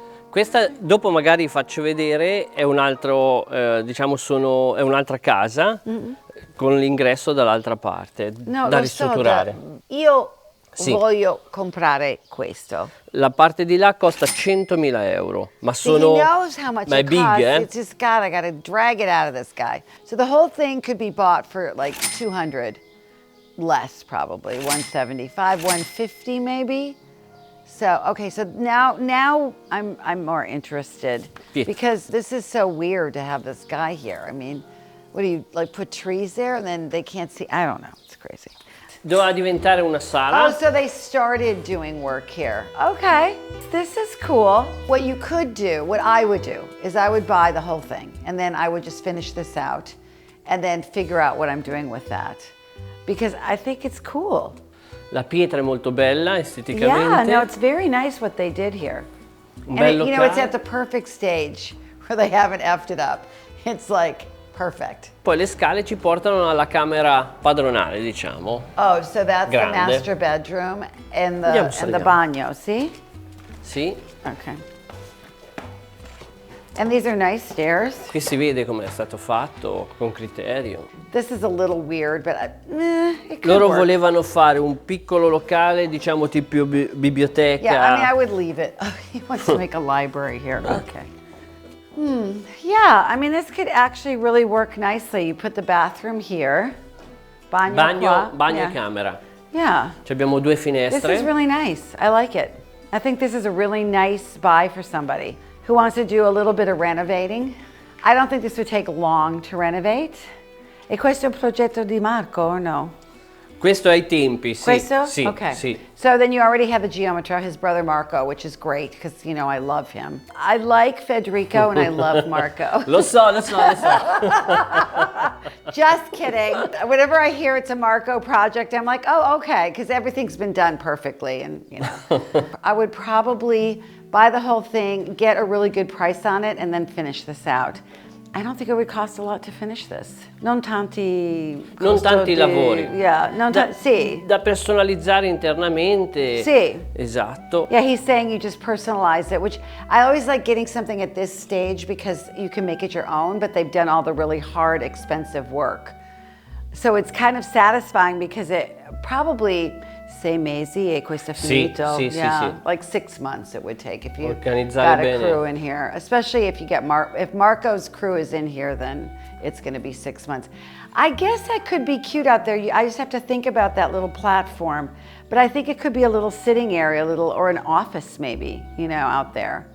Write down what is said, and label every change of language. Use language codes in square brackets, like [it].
[it] Questa dopo magari faccio vedere, è un altro, è un'altra casa con l'ingresso dall'altra parte, da ristrutturare. Io voglio comprare questo. La parte di là costa 100.000 euro, ma sono... [en] He knows how much it costs. It's just I gotta drag it out of this guy. So the whole thing could be bought for like 200, less probably, 175, 150 maybe. So, okay, so now I'm more interested because this is so weird to have this guy here. I mean, what do you, like put trees there and then they can't see? I don't know, it's crazy. [it] Doveva diventare una sala. [en] Oh, so they started doing work here. Okay, this is cool. What you could do, what I would do, is I would buy the whole thing and then I would just finish this out and then figure out what I'm doing with that. Because I think it's cool. [it] La pietra è molto bella esteticamente. [en] Yeah, no, it's very nice what they did here. And it's at the perfect stage where they haven't effed it up. It's like perfect. [it] Poi le scale ci portano alla camera padronale, diciamo. [en] Oh, so that's [it] Grande. [en] The master bedroom and the bagno, see? [it] Sì. [en] Okay. And these are nice stairs. [it] Qui si vede come è stato fatto, con criterio. [en] This is a little weird, but it could [it] Loro [en] work. [it] volevano fare un piccolo locale, diciamo tipo biblioteca. [en] Yeah, I mean, I would leave it. He wants to make a library here. Okay. Yeah, I mean, this could actually really work nicely. You put the bathroom here. [it] Bagno Bagno [en] yeah. [it] e camera. [en] Yeah. [it] Ci abbiamo due finestre. [en] This is really nice. I like it. I think this is a really nice buy for somebody who wants to do a little bit of renovating. I don't think this would take long to renovate. [it] E questo è un progetto di Marco [en] or no? [it] Questo ai tempi, sì. Questo? Sì, [en] okay. [it] sì. [en] So then you already have the geometer, his brother Marco, which is great because, you know, I love him. I like Federico and I love Marco. [it] Lo so. [en] Just kidding. Whenever I hear it's a Marco project, I'm like, oh, okay, because everything's been done perfectly. And, you know, I would probably buy the whole thing, get a really good price on it, and then finish this out. I don't think it would cost a lot to finish this. [it] Non tanti lavori. [en] Yeah, sì. [it] Da personalizzare internamente. Sì. Esatto. [en] Yeah, he's saying you just personalize it, which I always like getting something at this stage because you can make it your own, but they've done all the really hard, expensive work. So it's kind of satisfying because it probably [it] 6 mesi e questo è finito. Sì, [en] yeah, [it] sì. [en] Like 6 months it would take if you [it] Organizzare [en] got a [it] bene. [en] crew in here. Especially if you get if Marco's crew is in here, then it's going to be 6 months. I guess that could be cute out there. I just have to think about that little platform. But I think it could be a little sitting area, or an office maybe, you know, out there.